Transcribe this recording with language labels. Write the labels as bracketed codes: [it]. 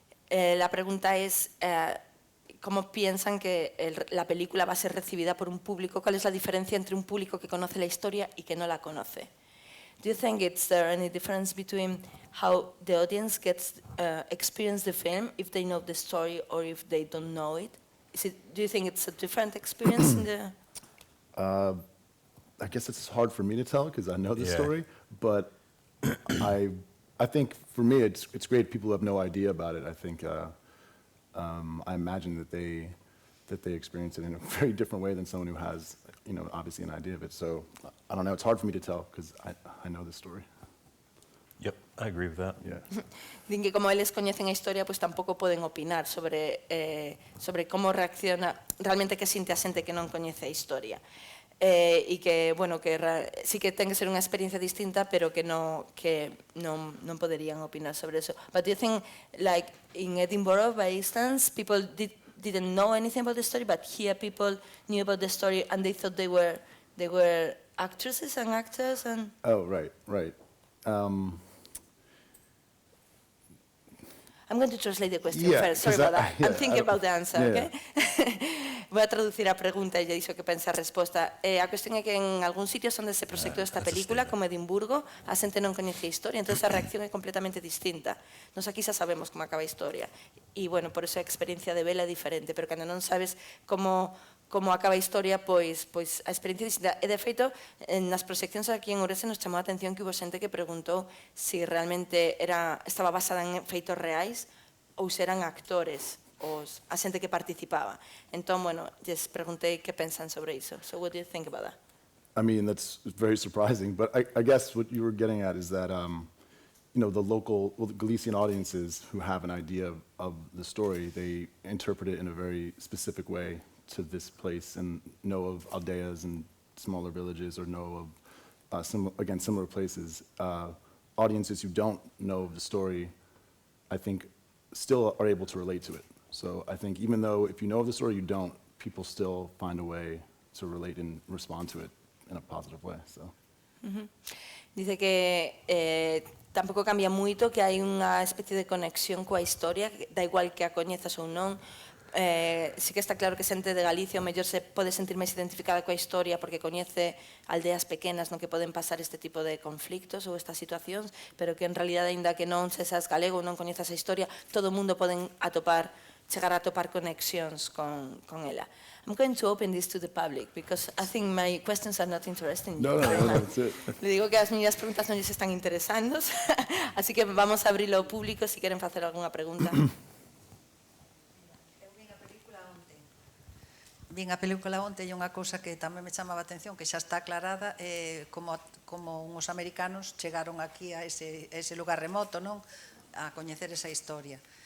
[es] La pregunta es ¿cómo piensan que la película va a ser recibida por un público? ¿Cuál es la diferencia entre un público que conoce la historia y que no la conoce? [en] Do you think is there any difference between how the audience gets experience the film if they know the story or if they don't know it? Do you think it's a different experience in the? I guess it's hard for me to tell because I know the story, but I think for me it's great. People have no idea about it. I think I imagine that they experience it in a very different way than someone who has, obviously an idea of it. So I don't know. It's hard for me to tell because I know the story. Yep, I agree with that. Yeah. [gl] Din que como eles coñecen a historia, pois tampouco poden opinar sobre como reacciona, realmente que sinte a xente que non coñece a historia. E que, bueno, que sí que ten que ser unha experiencia distinta, pero que non poderían opinar sobre eso. [en] But do you think, like, in Edinburgh, by instance, people didn't know anything about the story, but here people knew about the story and they thought they were actresses and actors and... Oh, right. I'm going to translate the question first. Sorry about that. I'm thinking about the answer, okay? [gl] Voy a traducir a pregunta e lle dixo que pensa a resposta. A cuestión é que en algún sitios onde se proxectou esta película, como Edimburgo, a xente non coñece a historia, entón a reacción é completamente distinta. Nos aquí xa sabemos como acaba a historia. E, bueno, por eso a experiencia de vela é diferente, pero cando non sabes como acaba a historia, pois a experiencia é distinta. E, de feito, nas proxeccións aquí en Ourense nos chamou a atención que hubo xente que preguntou se realmente estaba basada en feitos reais ou se eran actores a xente que participaba. Entón, bueno, lles preguntei que pensan sobre iso. [en] So what do you think about that? I mean, that's very surprising, but I guess what you were getting at is that, the local, well, the Galician audiences who have an idea of the story, they interpret it in a very specific way to this place and know of aldeas and smaller villages or know of, similar places. Audiences who don't know of the story, I think, still are able to relate to it. So I think even though if you know of the story, you don't, people still find a way to relate and respond to it in a positive way. So. [gl] Dice que tampouco cambia moito, que hai unha especie de conexión coa historia, da igual que a coñezas ou non. Sí que está claro que xente de Galicia o mellor se pode sentir máis identificada coa historia porque coñece aldeas pequenas no que poden pasar este tipo de conflictos ou estas situacións, pero que en realidad, aínda que non sesas galego ou non coñezas a historia, todo o mundo poden chegar a topar conexións con ela. [en] I'm going to open this to the public because I think my questions are not interesting. No, that's it. [gl] Le digo que as miñas preguntas non lles están interesando, así que vamos a abrirlo ao público se queren facer algunha pregunta. Vin a película onte e unha cousa que tamén me chamaba a atención, que xa está aclarada, como uns americanos chegaron aquí a ese lugar remoto, non, a coñecer esa historia.